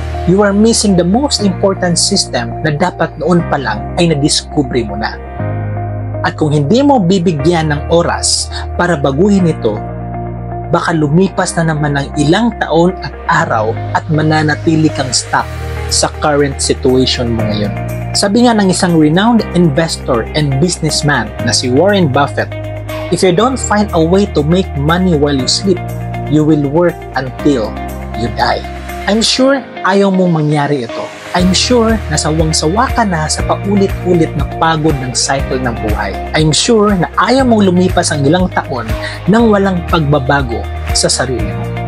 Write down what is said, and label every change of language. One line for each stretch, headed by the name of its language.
English: You are missing the most important system
Filipino: na dapat noon pa lang ay nadiskubre mo na. At kung hindi mo bibigyan ng oras para baguhin ito, baka lumipas na naman ng ilang taon at araw at mananatili kang stuck sa current situation mo ngayon. Sabi nga ng isang
English: renowned investor and businessman na si Warren Buffett, if you don't find a way to make money while you sleep, you will work until you die. I'm sure
Filipino: ayaw mong mangyari ito.
English: I'm sure
Filipino: na sawang-sawa ka na sa paulit-ulit na pagod ng cycle ng buhay.
English: I'm sure
Filipino: na ayaw mong lumipas ang ilang taon nang walang pagbabago sa sarili mo.